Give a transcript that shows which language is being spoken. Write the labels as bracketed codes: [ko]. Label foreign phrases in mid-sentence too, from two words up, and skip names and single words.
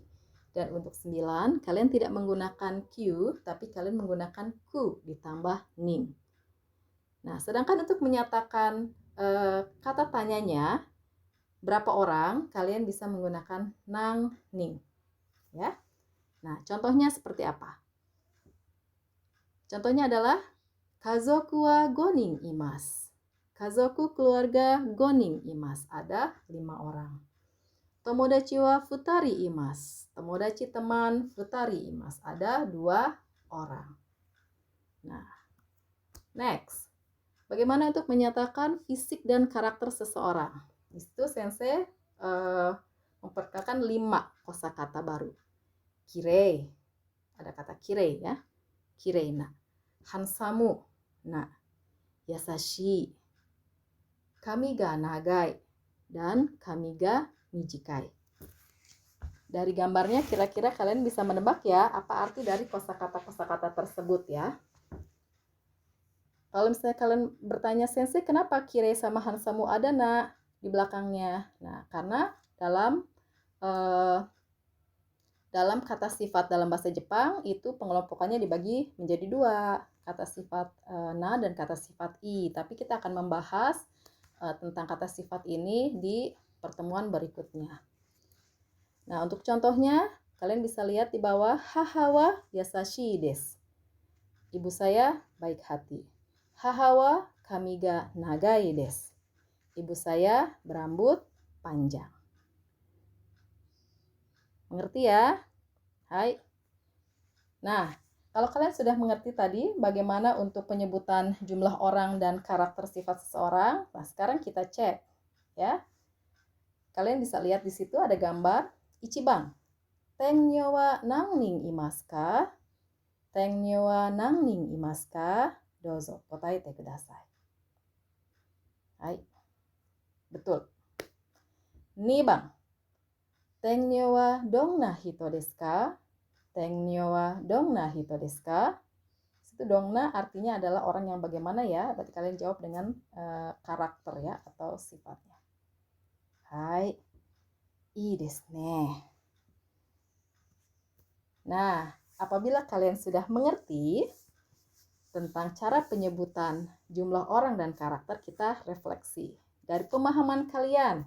[id] Dan untuk 9 kalian tidak menggunakan q, tapi kalian menggunakan ku ditambah ning. Nah, sedangkan untuk menyatakan kata tanyanya berapa orang, kalian bisa menggunakan nang ning. Ya. Nah, contohnya seperti apa? Contohnya adalah [ja] 家族は5人います. Kazoku keluarga 5人います, [id] ada 5 orang. [ja] 友達は2います. [id] Tomodachi teman 2 imasu, ada 2 orang. Nah, next. Bagaimana untuk menyatakan fisik dan karakter seseorang? Di situ sensei memperkenalkan 5 kosakata baru. Kirei, ada kata kirei ya. [ja] 綺麗な。ハンサムな. Yasashi. 髪が長い. Dan 髪が短い. [id] Dari gambarnya kira-kira kalian bisa menebak ya apa arti dari kosakata-kosakata tersebut ya. Kalau misalnya kalian bertanya, sensei kenapa kirei sama hansamu ada nak di belakangnya? Nah, karena dalam kata sifat dalam bahasa Jepang itu pengelompokannya dibagi menjadi 2, kata sifat na dan kata sifat i. Tapi kita akan membahas tentang kata sifat ini di pertemuan berikutnya. Nah, untuk contohnya kalian bisa lihat di bawah, [ja] 母は優しいです. [id] Ibu saya baik hati. [ja] 母は髪が長いです. [id] Ibu saya berambut panjang. Mengerti ya? Hai. Nah, kalau kalian sudah mengerti tadi bagaimana untuk penyebutan jumlah orang dan karakter sifat seseorang, nah sekarang kita cek ya. Kalian bisa lihat di situ ada gambar ichiban. [ja] Tengyo は何人いますか? Tengyo は何人いますか? どうぞ答えてください. [id] Hai. Betul. [ja] 2 番. Tengyo はどんな人ですか? Tengyo はどんな人ですか? [id] Itu donna artinya adalah orang yang bagaimana ya. Berarti kalian jawab dengan karakter ya atau sifatnya. [ja] はい。いいですね. [id] Nah, apabila kalian sudah mengerti tentang cara penyebutan jumlah orang dan karakter, kita refleksi dari pemahaman kalian.